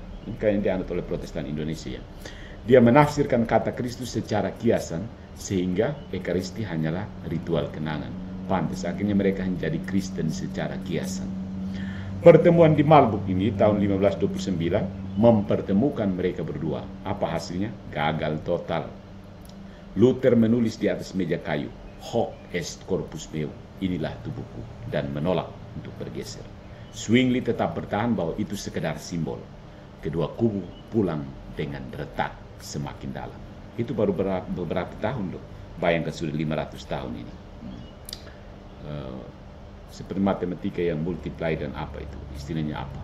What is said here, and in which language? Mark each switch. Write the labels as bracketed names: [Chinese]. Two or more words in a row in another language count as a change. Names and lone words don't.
[Indonesian] Ini yang dianut oleh Protestan Indonesia. Dia menafsirkan kata Kristus secara kiasan, sehingga ekaristi hanyalah ritual kenangan. Pantas akhirnya mereka menjadi Kristen secara kiasan. Pertemuan di Marburg ini tahun 1529 mempertemukan mereka berdua. Apa hasilnya? Gagal total. Luther menulis di atas meja kayu, [Latin] "Hoc est corpus meum," [Indonesian] inilah tubuhku, dan menolak untuk bergeser. Zwingli tetap bertahan bahwa itu sekedar simbol. Kedua kubu pulang dengan retak semakin dalam. Itu baru beberapa tahun loh. Bayangkan sudah 500 tahun ini. Seperti matematika yang multiply dan apa itu, istilahnya apa.